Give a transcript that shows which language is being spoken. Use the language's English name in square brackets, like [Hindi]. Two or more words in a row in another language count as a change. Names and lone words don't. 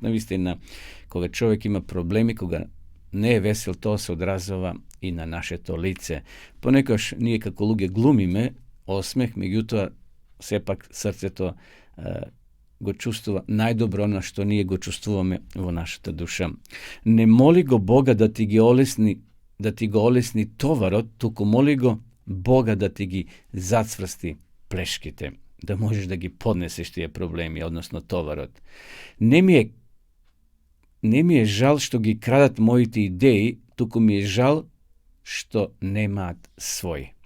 [Macedonian] Навистина, кога човек има проблеми, кога не е весел, тоа се одразува и на нашето лице. Понекогаш ние како луѓе глумиме осмех, меѓутоа сепак срцето го чувствува најдобро на што ние го чувствуваме во нашата душа. Не моли го Бога да ти ги олесни да ти го олесни товарот, туку моли го Бога да ти ги зацврсти плешките, да можеш да ги поднесеш тие проблеми, односно товарот. Не ми е жал што ги крадат мои ти идеи, туку ми е жал што немат свој.